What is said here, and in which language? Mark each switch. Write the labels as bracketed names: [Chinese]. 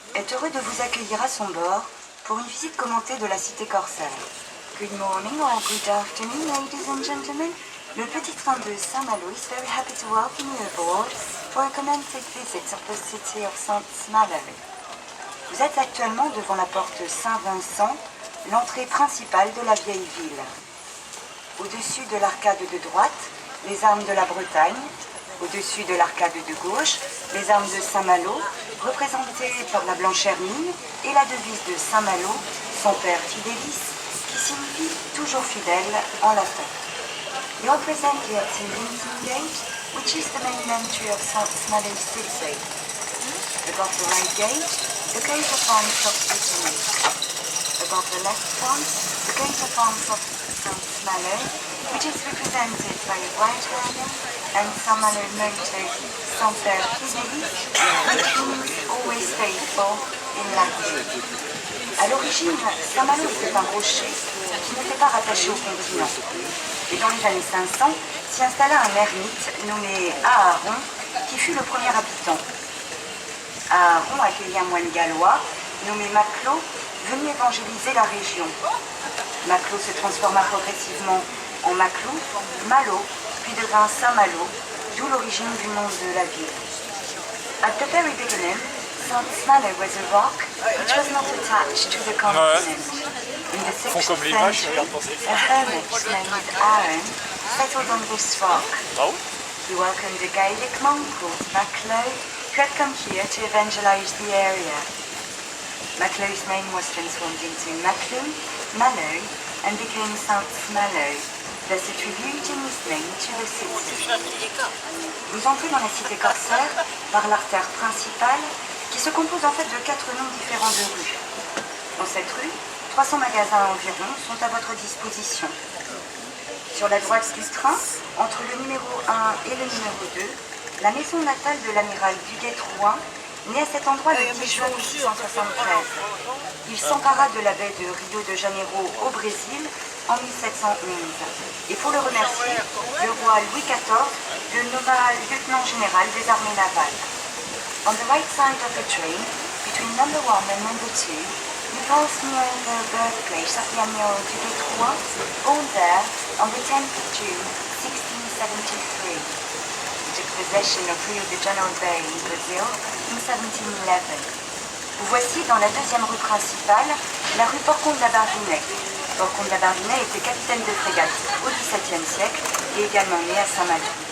[French] est heureux de vous accueillir à son bord pour une visite commentée de la cité corsaire. [English] Good morning or good afternoon, ladies and gentlemen. Le petit train de Saint-Malo is very happy to welcome you aboard for a commented visit of the city of Saint-Malo. [French] Vous êtes actuellement devant la porte Saint-Vincent, l'entrée principale de la vieille ville. Au-dessus de l'arcade de droite, les armes de la Bretagne. Au-dessus de l'arcade de gauche, les armes de Saint-Malo, représentées par la blanche hermine, et la devise de Saint-Malo, son père Fidélis, qui signifie toujours fidèle en latin. [English] You are presently at the Linton Gate, which is the main entry of Saint-Malo city. Above the right gate, the coat of arms of Brittany. Above the left one, the coat of arms of Saint-Malo, which is represented by a white lion and Saint-Malo motto Son Père Fidélis, which means always faithful in Latin. [French] À l'origine, Saint-Malo était un rocher qui n'était pas rattaché au continent. Et dans les années 500, s'y installa un ermite nommé Aaron, qui fut le premier habitant. Aaron accueillit un moine gallois nommé Maclo, venu évangéliser la région. Maclo se transforma progressivement en Maclou, Malo, puis devint Saint-Malo, d'où l'origine du nom de la ville. [English] At the very beginning, Saint-Malo was a rock which was not attached to the continent. In the 6th century, a hermit named Aaron settled on this rock. He welcomed a Gaelic monk called Maclo, who had come here to evangelize the area. Maclo's name was transformed into Maclou, Malo, and became Saint-Malo, thus attributing his name to the city. [French] Vous entrez dans la cité corsaire par l'artère principale qui se compose en fait de 4 noms différents de rues. Dans cette rue, 300 magasins environ sont à votre disposition. Sur la droite du train, entre le numéro 1 et le numéro 2, la maison natale de l'amiral Duguay-Trouin, né à cet endroit le 10 juin 1873. Il s'empara de la baie de Rio de Janeiro au Brésil en 1711. Et pour le remercier, le roi Louis XIV le nomma lieutenant général des armées navales. [English] On the right side of the train, between number 1 and number 2, you pass near the birthplace of the Admiral Duguay-Trouin, born there on the 10th of June, 1673. He took possession of Rio de Janeiro Bay in Brazil in 1711. [French] Vous voici dans la deuxième rue principale, la rue Port-Comte-la-Barbinais. Port-Comte-la-Barbinais était capitaine de frégate au XVIIe siècle et également né à Saint-Malo.